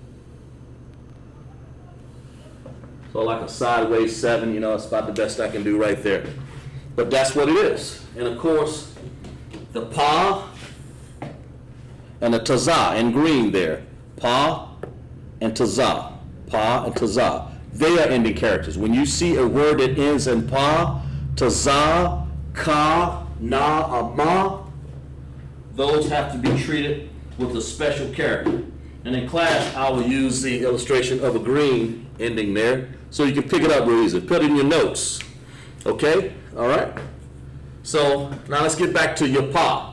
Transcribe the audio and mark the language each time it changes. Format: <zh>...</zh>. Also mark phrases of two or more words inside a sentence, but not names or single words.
<en>So like a sideways 7, you know, it's about the best I can do right there. But that's what it is. And of course, the pa, and a tazah in green there. Pa and tazah. Pa and tazah. They are ending characters. When you see a word that ends in pa, tazah, ka, na, ama, those have to be treated with a special character. And in class, I will use the illustration of a green ending there, so you can pick it up real easy. Put it in your notes. Okay? All right? So now let's get back to your pa.</en>